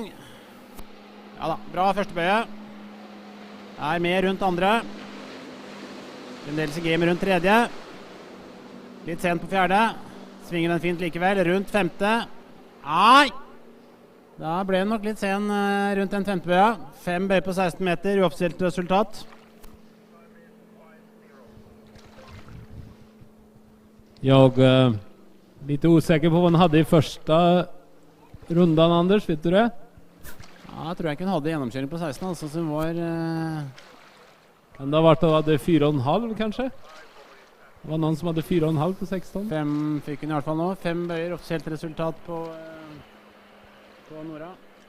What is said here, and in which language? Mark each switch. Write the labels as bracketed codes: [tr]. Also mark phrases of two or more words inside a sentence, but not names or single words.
[no] Ja da, bra første bøye. Er med rundt andre. Fremdeles i game rundt tredje. Litt sent på fjerde. Svinger den fint likevel. Rundt femte. Nei! Da ble den nok litt sen rundt den femte bøya. 5 bøy på 16 meter, uoffisielt resultat. [sv] Jag lite osäker på vad han hade i första rundan, Anders, vet du det? [no] Ja, jeg tror ikke hun hadde gjennomkjøring på 16, altså, så hun var... Kan det ha vært at hun hadde 4,5 kanskje? Det var noen som hadde 4,5 på 16. 5 fikk hun i hvert fall nå. 5 bøyer, offisielt resultat på Nora.